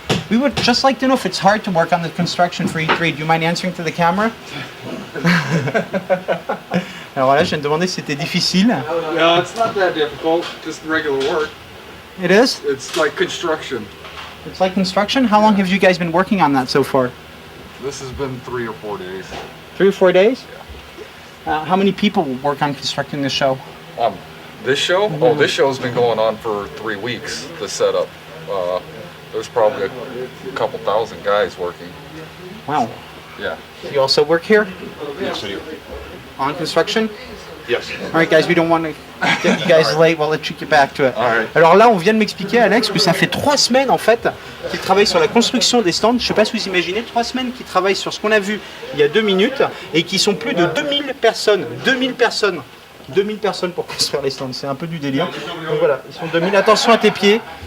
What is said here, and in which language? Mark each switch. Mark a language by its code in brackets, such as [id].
[en] We would just like to know if it's hard to work on the construction for E3. Do you mind answering to the camera? [fr] Alors voilà, je viens de demander si c'était difficile. [en] No, it's not that difficult. Just regular work. It is? It's like construction. It's like construction? How long have you guys been working on that so far? This has been 3 or 4 days. 3 or 4 days? How many people work on constructing the show? This show? Oh, this show's been going on for 3 weeks, the setup. There's probably a couple thousand guys working. Wow. Yeah. You also work here? Yes, we do. On construction? Yes. All right, guys, we don't want to get you guys late. We'll let you get back to it. All right. [fr] Alors là, on vient de m'expliquer, Alex, que ça fait 3 semaines en fait qu'ils travaillent sur la construction des stands. Je ne sais pas si vous imaginez, 3 semaines qu'ils travaillent sur ce qu'on a vu il y a 2 minutes et qui sont plus de 2000 personnes. 2000 personnes. 2000 personnes pour construire les stands. C'est un peu du délire. Donc voilà, ils sont 2000. Attention à tes pieds.